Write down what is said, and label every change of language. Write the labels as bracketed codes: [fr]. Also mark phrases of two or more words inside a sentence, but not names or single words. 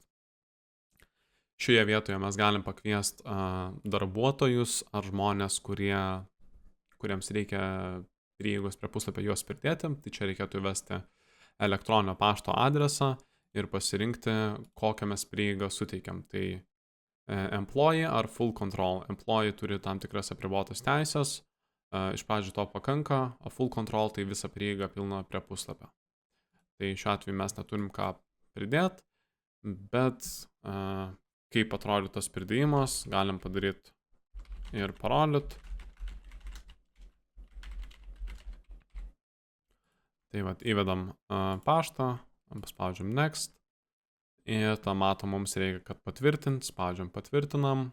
[lt] Šioje vietoje mes galim pakviesti darbuotojus ar žmonės, kuriems reikia prieigos prie puslapio juos pridėti. Tai čia reikėtų įvesti elektroninio pašto adresą ir pasirinkti, kokią mes prieigą suteikiam. Tai employee ar [en] full control. [lt] Employee turi tam tikras apribotas teisės. Iš pradžių to pakanka, o [en] full control [lt] tai visą prieigą pilna prie puslapio. Tai šiuo atveju mes neturim ką pridėti, bet kaip atrodo tas pridėjimas, galim padaryti ir parodyti. Tai vat, įvedam paštą, paspaudžiam Next ir tada matom, mums reikia, kad patvirtint, spaudžiam patvirtinam.